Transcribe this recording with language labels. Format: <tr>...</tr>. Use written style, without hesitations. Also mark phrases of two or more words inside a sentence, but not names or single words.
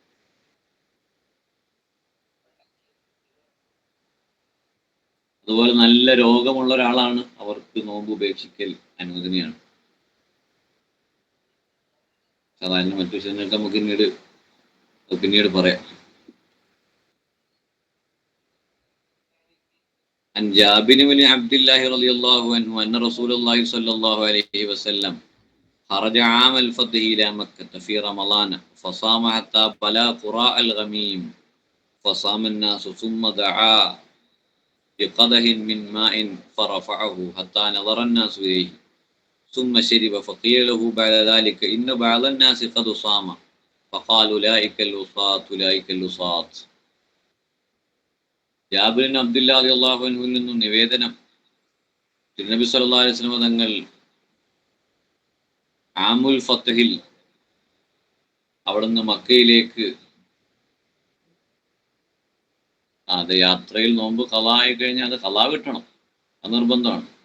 <ml>അതുപോലെ നല്ല രോഗമുള്ള ഒരാളാണ്, അവർക്ക് നോമ്പ് ഉപേക്ഷിക്കൽ അനുവദനീയമാണ്. സാധാരണ മറ്റു വിഷയങ്ങൾക്ക് നമുക്ക് പിന്നീട് പറയാം.</ml> <ar>عن جابر بن عبد الله رضي الله عنه أن رسول الله صلى الله عليه وسلم خرج عام الفتح إلى مكة في رمضان فصام حتى بلغ قراء الغميم فصام الناس ثم دعا بقدح من ماء فرفعه حتى نظر الناس إليه ثم شرب فقيل له بعد ذلك إن بعض الناس قد صام فقال أولئك اللصاة أولئك اللصاة.</ar> <ml>ജാബിർ ബിൻ അബ്ദുല്ലാഹി</ml> <ar>رضي الله عنه</ar> <ml>നിന്നും നിവേദനം, തിരുനബി</ml> <ar>صلى الله عليه وسلم</ar> <ml>തങ്ങൾ</ml> <ar>عام الفتح</ar> <ml>അവിടുന്ന് മക്കയിലേക്ക്, അത് യാത്രയിൽ നോമ്പ് ഖളാ ആയി കഴിഞ്ഞാൽ അത് ഖളാ കിട്ടണം, അത് നിർബന്ധമാണ്.</ml>